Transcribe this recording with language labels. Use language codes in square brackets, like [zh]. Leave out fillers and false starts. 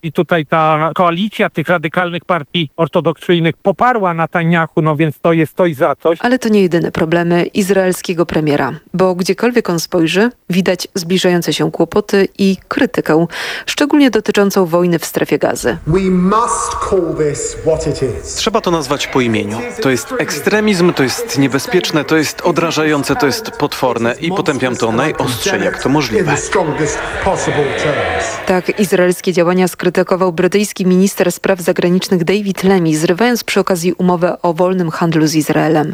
[pl] I tutaj ta koalicja tych radykalnych partii ortodoksyjnych poparła Netanjahu, no więc to jest coś za coś. Ale to nie jedyne problemy izraelskiego premiera, bo gdziekolwiek on spojrzy, widać zbliżające się kłopoty i krytykę, szczególnie dotyczącą wojny w Strefie Gazy. [en] We must call this what it is. [pl] Trzeba to nazwać po imieniu. To jest ekstremizm, to jest niebezpieczne, to jest odrażające, to jest potworne i potępiam to najostrzej, jak to możliwe. Tak izraelskie działania skrytykował brytyjski minister spraw zagranicznych David Lammy, zrywając przy okazji umowę o wolnym handlu z Izraelem.